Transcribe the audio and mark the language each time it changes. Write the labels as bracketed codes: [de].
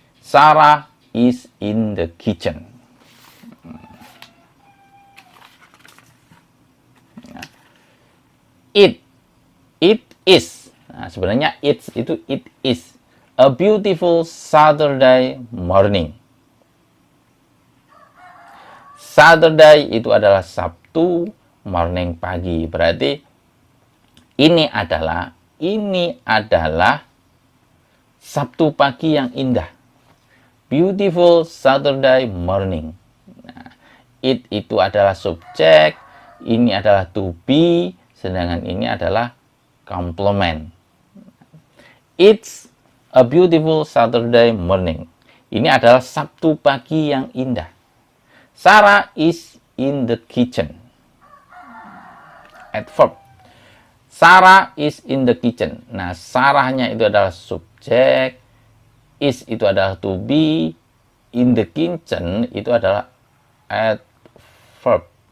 [en] Sarah is in the kitchen. It is. [id] Nah, sebenarnya [en] it is a beautiful Saturday morning. [id] Saturday itu adalah Sabtu, morning pagi. Berarti ini adalah Sabtu pagi yang indah. [en] Beautiful Saturday morning. [id] Nah, it itu adalah subjek, ini adalah to be, sedangkan ini adalah complement. [en] It's a beautiful Saturday morning. [id] Ini adalah Sabtu pagi yang indah. [en] Sarah is in the kitchen. [id] Adverb. [en] Sarah is in the kitchen. [id] Nah, Sarahnya itu adalah subjek, is itu adalah to be, in the kitchen itu adalah adverb.